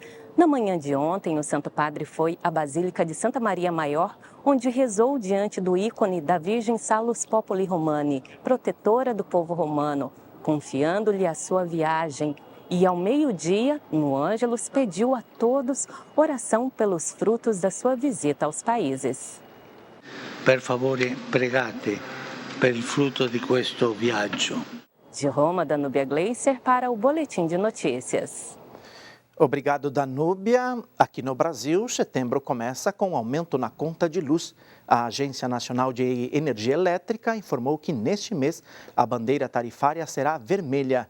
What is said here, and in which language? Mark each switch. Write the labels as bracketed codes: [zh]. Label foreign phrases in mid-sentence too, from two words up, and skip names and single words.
[pt] Na manhã de ontem, o Santo Padre foi à Basílica de Santa Maria Maior, onde rezou diante do ícone da Virgem Salus Populi Romani, protetora do povo romano, confiando-lhe a sua viagem. E ao meio-dia, no Ângelus, pediu a todos oração pelos frutos da sua visita aos países. [it] Per favore, pregate per il frutto di questo viaggio. [pt] De Roma, Danúbia Gleiser para o Boletim de Notícias. Obrigado, Danúbia. Aqui no Brasil, setembro começa com aumento na conta de luz. A Agência Nacional de Energia Elétrica informou que neste mês a bandeira tarifária será vermelha.